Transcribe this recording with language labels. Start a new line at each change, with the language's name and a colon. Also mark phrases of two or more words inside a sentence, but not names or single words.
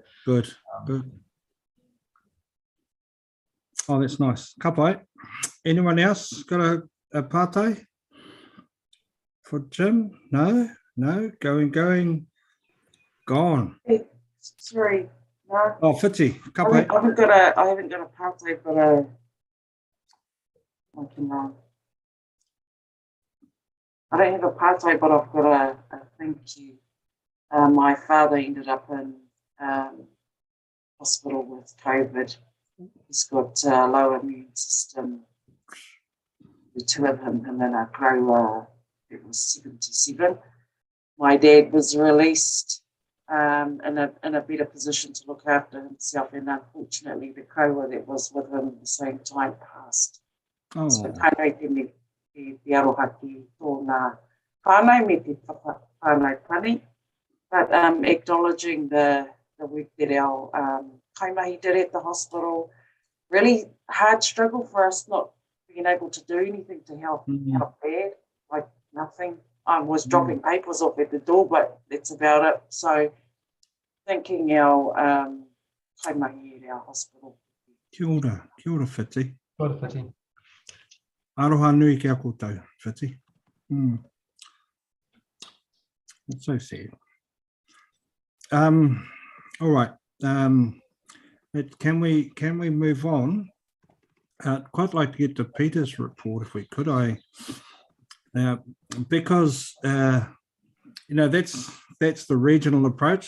English: Good, good. Oh, that's nice. Kapai. Anyone else got a pate for Jim? No, going, gone. Hey, sorry, no. Oh, Whiti, kapai. I haven't got a pate, but I don't have a pate, but I've got a thank you. My father ended up in hospital with COVID. He's got a low immune system. The two of him and a grower, it was 77. My dad was released in a better position to look after himself, and unfortunately the grower that was with him at the same time passed. Oh.
Māori: So Tairāwhiti te aroha ki tōna whānau me te whānau pani,
English: but acknowledging the work that our kaimahi did at the hospital. Really hard struggle for us not being able to do anything to help Dad, like nothing. I was dropping papers off at the door, but that's about it. So thanking our kaimahi at our hospital.
Māori: Kia ora Whiti. Kia ora Whiti. Aroha nui kia koutou, Whiti.
English: It's so sad. All right. Can we move on? I'd quite like to get to Peter's report if we could. Because that's the regional approach.